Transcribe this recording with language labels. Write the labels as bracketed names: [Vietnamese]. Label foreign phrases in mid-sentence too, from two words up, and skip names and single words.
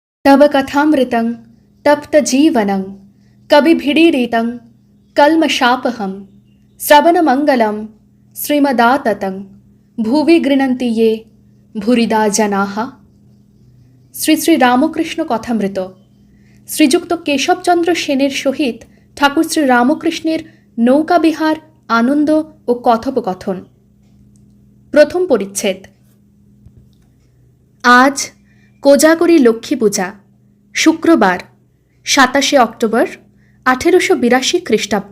[Sanskrit] तव कथामृतं तप्तजीवनं कविभिडीरितं कल्मषापहं श्रवणमङ्गलं श्रीमदाततं भुवि गृह्णन्ति ये भूरिदा जनाः। [Bangla] শ্রী শ্রী রামকৃষ্ণ কথামৃত শ্রীযুক্ত কেশবচন্দ্র সেনের সহিত ঠাকুর শ্রী রামকৃষ্ণের নৌকাবিহার আনন্দ ও কথোপকথন। প্রথম পরিচ্ছেদ। আজ কোজাগরী লক্ষ্মী পূজা, শুক্রবার 27 অক্টোবর 1882 খ্রিস্টাব্দ।